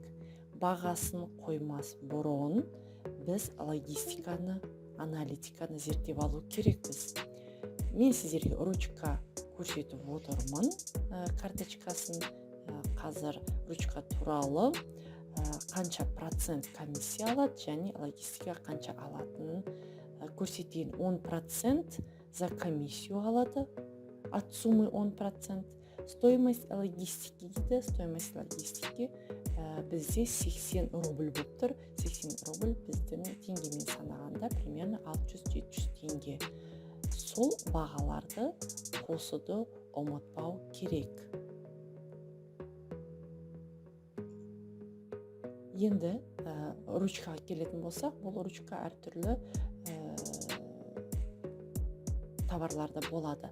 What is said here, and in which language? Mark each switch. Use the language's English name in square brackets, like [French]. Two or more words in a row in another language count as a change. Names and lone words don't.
[Kazakh] Бағасын қоймас бұрын біз логистиканы, аналитиканы зерттеп алу керекпіз. Мен сіздерге ручка көрсетіп отырмын, карточкасын. Қазір ручка туралы қанша процент комиссия алады және логистика қанша алатынын көрсетейін. [Russian] 10% за комиссию алады, от суммы 10%. Стоимость логистики дейді. Стоимость логистики [Kazakh] бізде 80 рубль болып тұр. 80 рубль біздің теңгемен санағанда примерно 600-700 теңге. Сол бағаларды қосуды ұмытпау керек. Енді ручкаға келетін болсақ, бұл ручка әртүрлі товарларда болады.